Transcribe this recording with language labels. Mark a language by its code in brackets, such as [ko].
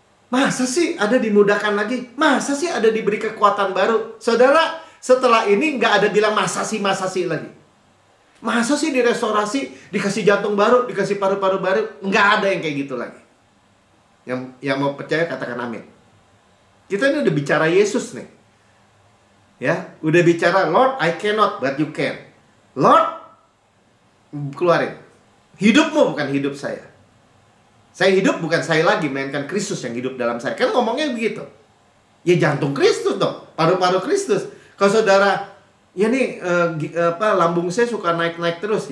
[id] Masa sih ada dimudahkan lagi? Masa sih ada diberi kekuatan baru? Saudara, setelah ini nggak ada bilang masa sih lagi. Masa sih direstorasi, dikasih jantung baru, dikasih paru-paru baru? Nggak ada yang kayak gitu lagi. Yang mau percaya katakan amin. Kita ini udah bicara Yesus nih. Ya, udah bicara [en] Lord, I cannot, but you can. [id] Lord, keluarin. Hidupmu bukan hidup saya. Saya hidup bukan saya lagi, melainkan Kristus yang hidup dalam saya. Kan ngomongnya begitu. Ya jantung Kristus dong, paru-paru Kristus. Kalau saudara, ya nih lambung saya suka naik-naik terus.